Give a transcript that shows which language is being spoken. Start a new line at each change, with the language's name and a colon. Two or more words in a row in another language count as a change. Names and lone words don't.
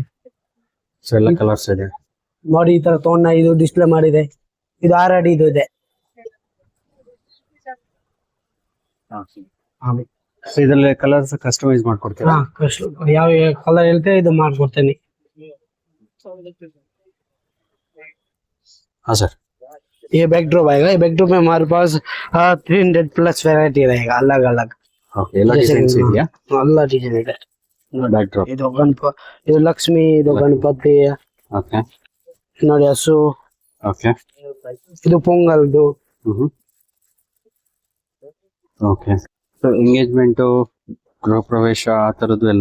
Kannada: ಸೊ ಎಲ್ಲ ಕಲರ್ಸ್ ಇದೆ ನೋಡಿ. ಈ ತರ ತೋಣ ಇದು ಡಿಸ್ಪ್ಲೇ ಮಾಡಿದೆ. ಇದು 6 ಅಡಿ ಇದು ಇದೆ. ಸೊ ಇದರಲ್ಲಿ ಕಲರ್ಸ್ ಕಸ್ಟಮೈಸ್ ಮಾಡ್ಕೊಡ್ತೀರಾ? ಯಾವ ಕಲರ್ ಹೇಳ್ತೇವೆ ಇದು ಮಾಡ್ಕೊಡ್ತೇನೆ.
Hindi: हाँ सर, ये बैकड्रॉप आएगा. ये बैकड्रॉप में हमारे पास 300+ वैरायटी रहेगा, अलग अलग. ओके,
Kannada: ಎಲ್ಲ ಡಿಸೈನ್ಸ್ ಇದೆಯಾ? ಎಲ್ಲ ಡಿಸೈನ್ ಇದೆ. ಬ್ಯಾಕ್ಡ್ರಾಪ್. ಇದು ಲಕ್ಷ್ಮಿ, ಇದು ಗಣಪತಿ. ಓಕೆ, ನೋಡಿ ಹಸು. ಓಕೆ, ಇದು ಪೊಂಗಲ್ದು. ಓಕೆ. ಸೊ ಎಂಗೇಜ್ಮೆಂಟ್, ಗೃಹ ಪ್ರವೇಶ ಆ ತರದ್ದು ಎಲ್ಲ